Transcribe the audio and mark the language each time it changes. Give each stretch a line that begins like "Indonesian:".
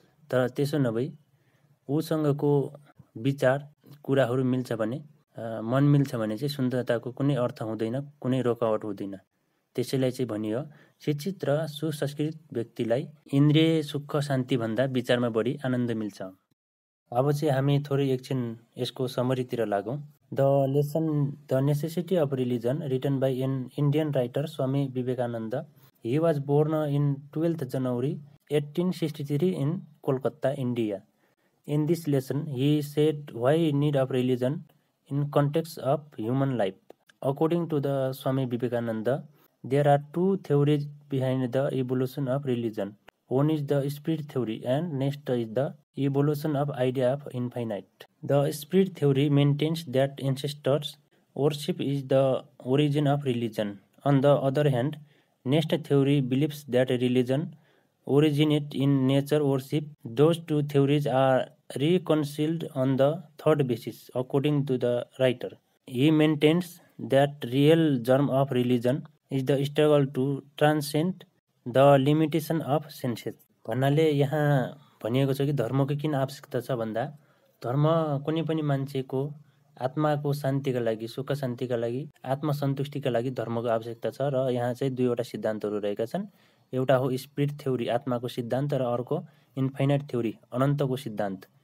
Nepali: तर त्यसो नभई उसँगको विचार कुराहरू मिल्छ भने, मन मिल्छ भने चाहिँ सुन्दरताको कुनै अर्थ हुँदैन, कुनै रोकावट हुँदैन। त्यसैलाई चाहिँ भनियो शिक्षित र सुसंस्कृत व्यक्तिलाई इन्द्रिय सुख शान्तिभन्दा विचारमा बढी आनन्द मिल्छ। अब चाहिँ हामी थोरै एकछिन यसको समरीतिर लागौँ।
English: The necessity of religion written by an Indian writer Swami Vivekananda. He was born in 12th January 1863 in Kolkata, India. In this lesson, he said why need of religion in context of human life. According to the Swami Vivekananda, there are two theories behind the evolution of religion. One is the spirit theory and next is the evolution of idea of infinite. The spirit theory maintains that ancestors worship is the origin of religion. On the other hand, next theory believes that religion originates in nature worship. Those two theories are reconciled on the third basis, according to the writer. He maintains that real germ of religion is the struggle to transcend the limitation of senses.
Nepali: भन्नाले यहाँ भनिएको छ कि धर्मको किन आवश्यकता छ भन्दा धर्म कुनै पनि मान्छेको आत्माको शान्तिका लागि, सुख शान्तिका लागि, आत्मसन्तुष्टिका लागि धर्मको आवश्यकता छ। र यहाँ चाहिँ दुईवटा सिद्धान्तहरू रहेका छन्। एउटा हो स्पिरिट थ्योरी, आत्माको सिद्धान्त, र अर्को इन्फाइनाइट थ्योरी, अनन्तको सिद्धान्त।